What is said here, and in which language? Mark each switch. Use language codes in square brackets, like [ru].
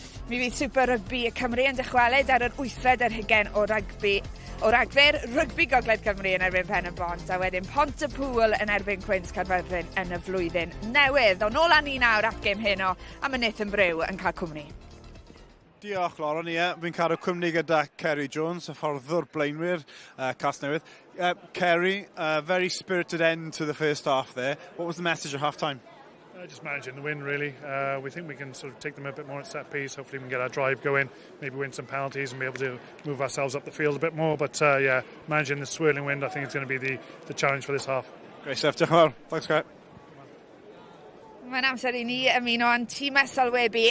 [cy] Mi fydd Super Rygbi Cymru yn dychwelyd ar yr 8fed ar hugen o ragfyr Rygbi Gogledd Cymru yn erbyn Pen y Bont, a wedyn Pontypool yn erbyn Queens Carfyrddin yn y flwyddyn newydd. Ond nôl â ni nawr at gêm heno, a mae Nathan Brew yn cael cwmni. Diolch, Lauren. Fi'n cadw cwmni gyda Kerry Jones, y fforddwr blaenwyr Casnewydd. [en] Kerry, very spirited end to the first half there. What was the message at half-time? Just managing the win, really. We think we can sort of take them a bit more at set piece. Hopefully we can get our drive going, maybe win some penalties and be able to move ourselves up the field a bit more. But yeah, managing the swirling wind, I think it's going to be the challenge for this half. Great stuff. [cy] Diolch yn fawr. [en] Thanks, Kerry. [cy] Mae'n amser I ni ymuno yn tîm sylwebu.